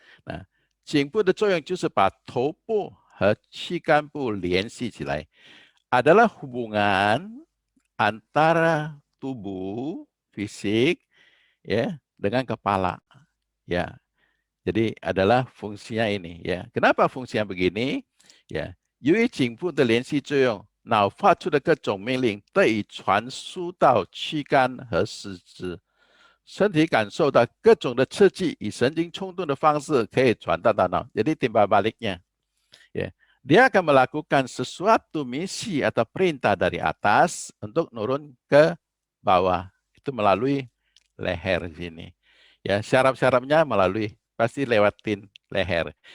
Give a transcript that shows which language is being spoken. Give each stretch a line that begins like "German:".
Chinese: Nah, 颈部的作用就是把头部和躯干部联系起来。
Indonesian: adalah hubungan antara tubuh fisik ya dengan kepala ya. Jadi adalah fungsinya ini ya. Kenapa fungsinya begini?
Chinese: Ya, 由于颈部的联系作用，脑发出的各种命令得以传输到躯干和四肢，身体感受到各种的刺激，以神经冲动的方式可以传到大脑。
Indonesian: Jadi timbal baliknya, ya, dia akan melakukan sesuatu misi atau perintah dari atas untuk turun ke bawah. Itu melalui leher sini. Ya, syaraf-syarafnya melalui pasti lewatin leher.